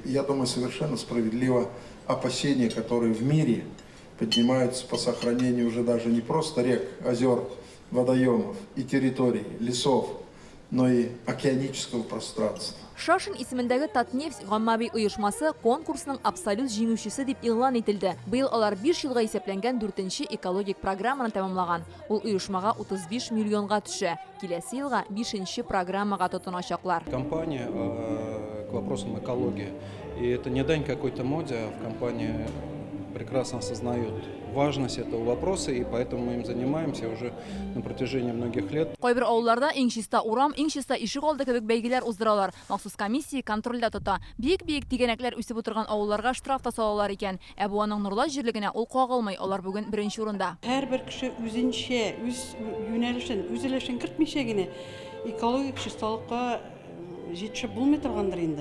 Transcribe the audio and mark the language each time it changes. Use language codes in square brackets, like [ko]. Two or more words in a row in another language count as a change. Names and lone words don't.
[ru] И я думаю, совершенно справедливо опасения, которые в мире поднимаются по сохранению уже даже не просто рек, озер, водоемов и территорий, лесов, но и океанического пространства. [tt] Шашин исемендәге Татнефть гаммави оешмасы конкурсның абсолют җиңүчесе дип игълан ителде. Быел алар 5 елга исәпләнгән 4-нче экологик программаны тәмамлаган. Ул оешмага 35 миллионга төшә. Киләсе елга 5-нче программага тотыначаклар. [ru] Компания к вопросам экологии. И это не дань какой-то моде, а в компании прекрасно осознают важность этого вопроса, и поэтому мы им занимаемся уже на протяжении многих лет. [tt] Кайбер авылларда иң чиста урам, иң чиста ишек алды кебек бәйгеләр уздыралар. Махсус комиссия контрольдә тота. Бик-бик тигәнәкләр үсеп утырган авылларга штраф та салалар икән. Ә бу аның нурлы җирлегенә ул кагылмый. Алар бүген беренче урында. Һәрбер кеше үзенчә, үз юнәлешен, үз өлешен кертмичә генә экологик чисталыкка җитешеп булмый торгандыр инде.